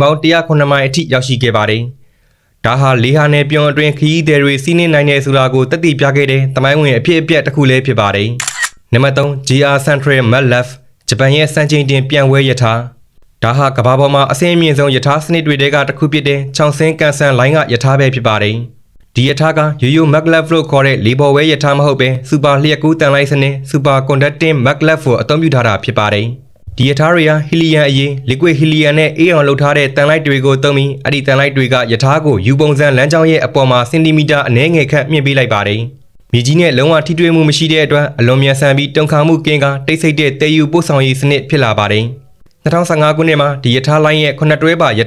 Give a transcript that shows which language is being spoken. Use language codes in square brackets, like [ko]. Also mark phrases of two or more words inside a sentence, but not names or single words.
[my] ပေါင်း109မိုင်အထိရောက်ရှိခဲ့ပါတယ်ဒါဟာလေဟာနယ်ပြုံအတွင်းခရီးသည်တွေစီးနင်းနိုင်တဲ့ဆိုတာကိုသက်သေပြခဲ့တဲ့သမိုင်းဝင်အဖြစ်အပျက်တစ်ခုလည်းဖြစ်ပါတယ်နံပါတ်3 JR Central Maglev ဂျပန်ရဲ့စံချိန်တင်ပြန်ဝဲယထာဒါဟာကမ္ဘာပေါ်မှာအဆင့်အမြင့်ဆုံးယထာစနစ်တွေထဲကတစ်ခုဖြစ်တဲ့ချောင်းစင်းကန်ဆန်လိုင်းကယထာပဲဖြစ်ပါတယ်ဒီယထာကရိုးရိုး Maglev လို့ခေါ်တဲ့လေပေါ်ဝဲယထာမဟုတ်ပဲစူပါလျှက်ကူးတန် လိုက်စနစ် Super Conducting Maglev ကိုအသုံးပြုထားတာဖြစ်ပါတယ်ဒီယထာတွေဟာဟီလီယမ်အရေး [en] liquid helium [my] နဲ့အေးအောင်လုပ်ထားတဲ့တန်လိုက်တွေကိုသုံးပြီးအဲ့ဒီတန်လိုက်တွေကယထာကိုယူပုံစံလမ်းကြောင်းရဲ့အပေါ်မှာစင်တီမီတာအနည်းငယ်ခန့်မြင့်ပေးလိုက်ပါတယ်မြေကြီးနဲ့လုံးဝထိတွေ့မှုမရှိတဲ့အတွက်အလွန်မြန်ဆန်ပြီးတုန်ခါမှုကင်းကတိတ်ဆိတ်တဲ့တည်ယူပို့ဆောင်ရေးစနစ်ဖြစ်လာပါတယ်2015ခုနှစ်မှာဒီယထာလိုင်းရဲ့9တွဲပါယ